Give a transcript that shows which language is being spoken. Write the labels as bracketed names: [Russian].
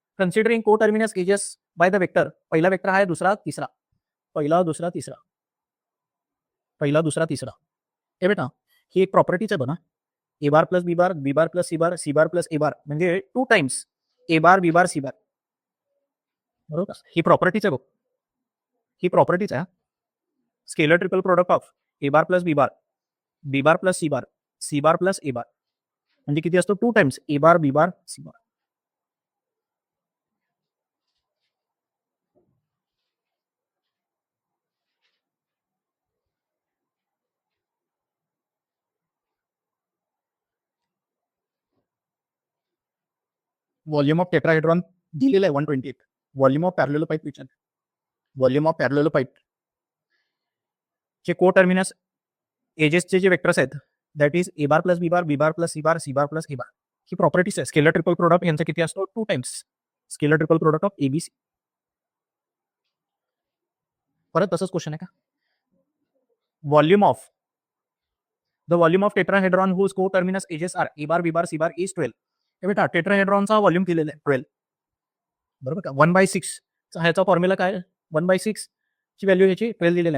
[English] Considering coterminous edges by the vector. [Marathi] पहिला vector आहे, दुसरा तिसरा. पहिला दुसरा तिसरा. पहिला दुसरा तिसरा. हे बेटा ही एक प्रॉपर्टीच आहे बघा. [English] A bar plus B bar, B bar plus C bar, C bar plus A bar म्हणजे 2 times A bar B bar C bar. [Marathi] बरोबर. ही प्रॉपर्टीच आहे बघ. ही प्रॉपर्टीच आहे. Scalar triple product of A bar plus B bar, B bar plus C bar plus ए बार म्हणजे किती असतो? [English] 2 times A bar B bar C bar. [Marathi] Volume of tetrahedron दिलेलं आहे 128. व्हॉल्यूम ऑफ पॅरलेलोपाइप विचार. व्हॉल्यूम ऑफ पॅरलेलोपाइप चे को टर्मिनस एजेसचे जे वेक्टर्स आहेत [English] that is A bar [Marathi] plus B bar, B bar plus C bar, C bar plus A bar. He properties आहे. Scalar triple product यांचा किती असतो? [English] 2 times scalar triple product of ABC. [Marathi] परत तसंच क्वेश्चन आहे का? [English] Volume of the volume of tetrahedron whose coterminous edges are A bar B bar C bar is 12. [Marathi] हे बेटा टेट्राहेड्रॉनचा व्हॉल्यूम दिलेला आहे 12. बरोबर का? 1/6 ह्याचा फॉर्म्युला काय? 1/6 ची व्हॅल्यू ह्याची 12 दिलेली आहे.